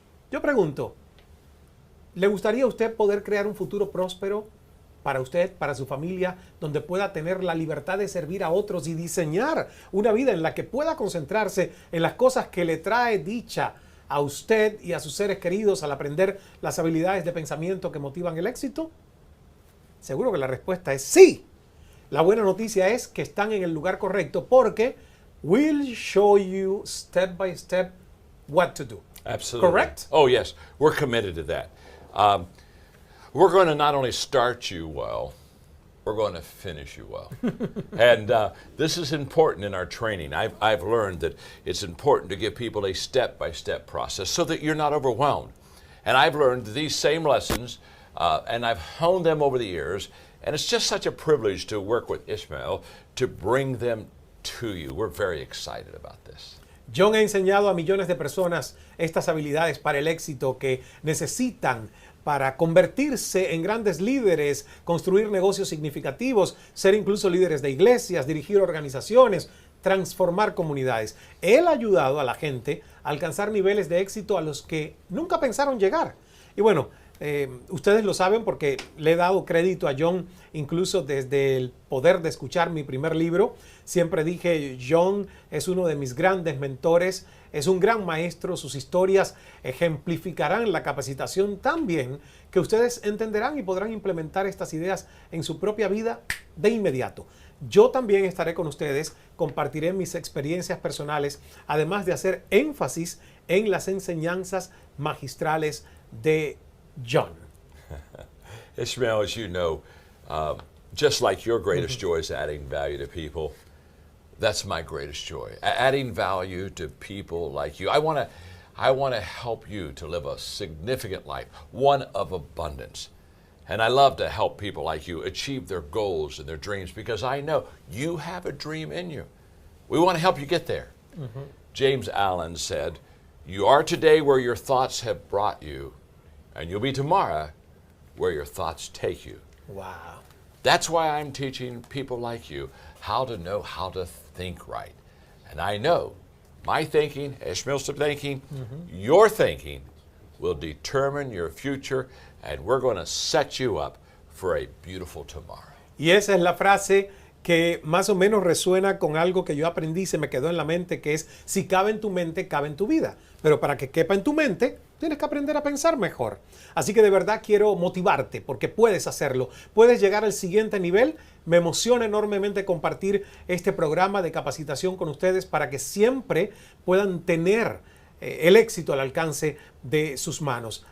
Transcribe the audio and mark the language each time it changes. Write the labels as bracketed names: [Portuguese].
[Spanish] Yo pregunto, ¿le gustaría a usted poder crear un futuro próspero para usted, para su familia, donde pueda tener la libertad de servir a otros y diseñar una vida en la que pueda concentrarse en las cosas que le trae dicha a usted y a sus seres queridos al aprender las habilidades de pensamiento que motivan el éxito? Seguro que la respuesta es sí. La buena noticia es que están en el lugar correcto, porque [English] we'll show you step by step what to do. Absolutely. Correct? Oh, yes. We're committed to that. We're going to not only start you well, we're going to finish you well. And this is important in our training. I've learned that it's important to give people a step-by-step process so that you're not overwhelmed. And I've learned these same lessons, and I've honed them over the years, and it's just such a privilege to work with Ishmael to bring them to you. We're very excited about this. [Spanish] John ha enseñado a millones de personas estas habilidades para el éxito que necesitan para convertirse en grandes líderes, construir negocios significativos, ser incluso líderes de iglesias, dirigir organizaciones, transformar comunidades. Él ha ayudado a la gente a alcanzar niveles de éxito a los que nunca pensaron llegar. Y bueno, ustedes lo saben porque le he dado crédito a John incluso desde el poder de escuchar mi primer libro. Siempre dije, John es uno de mis grandes mentores, es un gran maestro, sus historias ejemplificarán la capacitación tan bien que ustedes entenderán y podrán implementar estas ideas en su propia vida de inmediato. Yo también estaré con ustedes, compartiré mis experiencias personales, además de hacer énfasis en las enseñanzas magistrales de John. [English] Ishmael, as you know, just like your greatest joy is adding value to people, that's my greatest joy. Adding value to people like you. I want to help you to live a significant life, one of abundance. And I love to help people like you achieve their goals and their dreams because I know you have a dream in you. We want to help you get there. Mm-hmm. James Allen said, "You are today where your thoughts have brought you, and you'll be tomorrow where your thoughts take you." Wow. That's why I'm teaching people like you how to know how to think right. And I know my thinking, Ishmael's thinking, your thinking will determine your future, and we're going to set you up for a beautiful tomorrow. [Spanish] Y esa es la frase que más o menos resuena con algo que yo aprendí, se me quedó en la mente, que es: si cabe en tu mente, cabe en tu vida. Pero para que quepa en tu mente, tienes que aprender a pensar mejor. Así que de verdad quiero motivarte, porque puedes hacerlo. Puedes llegar al siguiente nivel. Me emociona enormemente compartir este programa de capacitación con ustedes para que siempre puedan tener el éxito al alcance de sus manos.